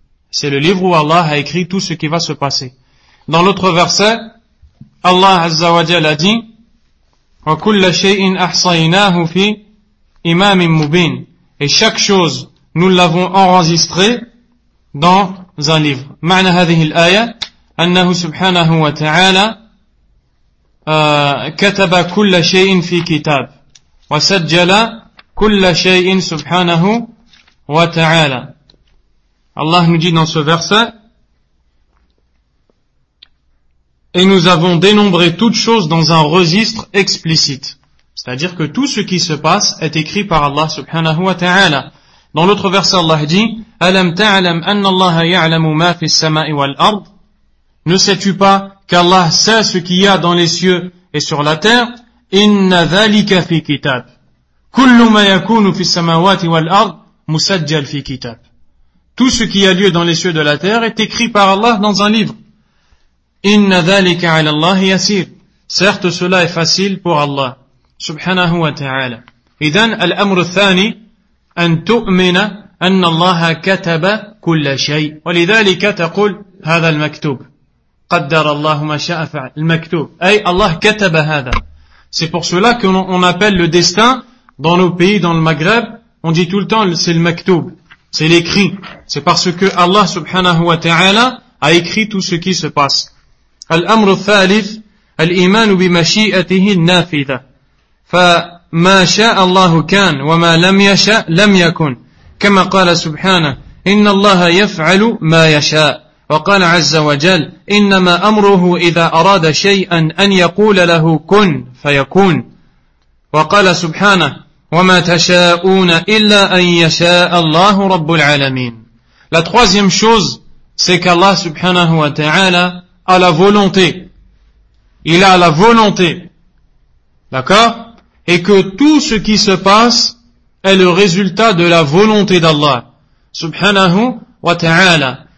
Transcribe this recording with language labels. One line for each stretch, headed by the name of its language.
French: C'est le livre où Allah a écrit tout ce qui va se passer. Dans l'autre verset, Allah Azza wa Jalla a dit,
Arabic: وَكُلَّ شَيْءٍ أَحْصَيْنَاهُ فِي إِمَامٍ مُبِينٍ.
French: Et chaque chose, nous l'avons enregistré dans un livre.
Arabic: معنى هذه الآية أنه سبحانه وتعالى كتب كل شيء في كتاب وسجل كل شيء سبحانه وتعالى.
French: Allah nous dit dans ce verset, et nous avons dénombré toute chose dans un registre explicite. C'est-à-dire que tout ce qui se passe est écrit par Allah subhanahu wa ta'ala. Dans l'autre verset, Allah dit,
Arabic: أَلَمْ تَعْلَمْ أَنَّ اللَّهَ يَعْلَمُ مَا فِي السَّمَاءِ وَالْأَرْضِ.
French: Ne sais-tu pas qu'Allah sait ce qu'il y a dans les cieux et sur la terre?
Arabic: إِنَّ ذَلِكَ فِي كِتَابٍ. كُلُّ مَا يَكُونُ فِي السَّمَاوَاتِ وَالْأَرْضِ مُسَجَّلْ فِي كِتَابٍ.
French: Tout ce qui a lieu dans les cieux de la terre est écrit par Allah dans un livre.
Arabic: Inna dhalika 'ala Allahi yasir.
French: Certes, cela est facile pour Allah.
Arabic: Subhanahu wa ta'ala. Idan al-amr al-thani an tu'mina أن الله كتب كل شيء ولذلك تقول هذا المكتوب قدر الله ما شاء فعل المكتوب أي الله كتب هذا.
French: C'est pour cela qu'on appelle le destin dans nos pays, dans le Maghreb, on dit tout le temps c'est le maktoub, c'est l'écrit. C'est parce que Allah subhanahu wa ta'ala a écrit tout ce qui se passe.
Arabic: الأمر الثالث الإيمان بمشيئته النافذة فما شاء الله كان وما لم يشاء لم يكن كما قال سبحانه إن الله يفعل ما يشاء وقال عز وجل إنما أمره إذا أراد شيئا أن يقول له كن فيكون وقال سبحانه وما تشاءون إلا أن يشاء الله رب العالمين.
French: La troisième chose, c'est qu'Allah subhanahu wa ta'ala a la volonté. Il a la volonté. D'accord? Et que tout ce qui se passe est le résultat de la volonté d'Allah, subhanahu wa ta'ala.